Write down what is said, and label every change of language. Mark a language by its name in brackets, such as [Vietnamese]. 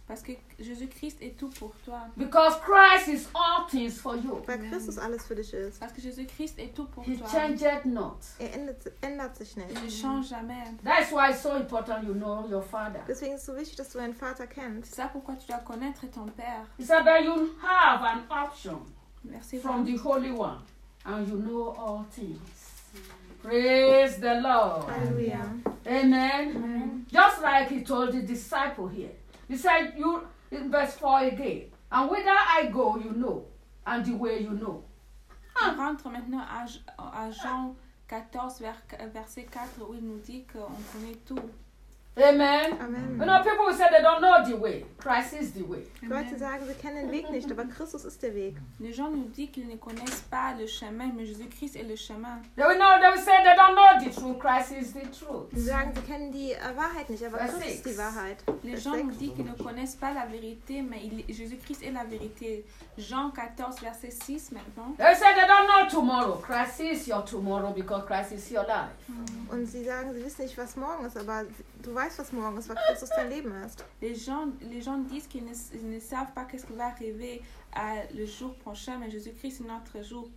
[French] Parce que Jésus-Christ est tout pour toi. [English] Because Christ is all things for you. [German] Weil Christus alles für dich ist. [French] Parce que Jésus-Christ est tout pour [English] He [French] toi. [English] He changed not. [German] Er ändert sich nicht. [French] Il ne change jamais. [English] That is why it's so important you know your father. [German] Deswegen ist es so wichtig, dass du deinen Vater kennst. [French] C'est pourquoi tu dois connaître ton père. [English] It's about you have an option. [French] Merci [English] from the Holy One, and you know all things. Praise the Lord. Hallelujah. Amen. Amen. Just like he told the disciple here. He said, you in verse 4 again. And whither I go, you know. And the way you know. [French] On rentre maintenant à Jean 14, verset 4, où il nous dit qu'on connaît tout. Amen. Amen. [English] You know, people say they don't know the way. Christ is the way. [German] Leute sagen, sie kennen den Weg nicht, aber Christus ist der Weg. [French] Les gens nous disent qu'ils ne connaissent pas le chemin, mais Jésus-Christ est le chemin. [English] They will know. They will say they don't know the truth. Christ is the truth. [German] Sie sagen, sie kennen die Wahrheit nicht, aber Christus ist die Wahrheit. [French] Les gens nous disent qu'ils ne connaissent pas la vérité, mais Jésus-Christ est la vérité. Jean 14, verset 6, maintenant. [English] They say they don't know tomorrow. Christ is your tomorrow because Christ is your life. [German] Und sie sagen, sie wissen nicht, was morgen ist, aber du weißt, was morgen ist, weil Christus dein Leben ist. [French] Les gens disent qu'ils ne savent pas qu'est-ce qui va arriver le jour prochain, mais Jésus-Christ est notre jour.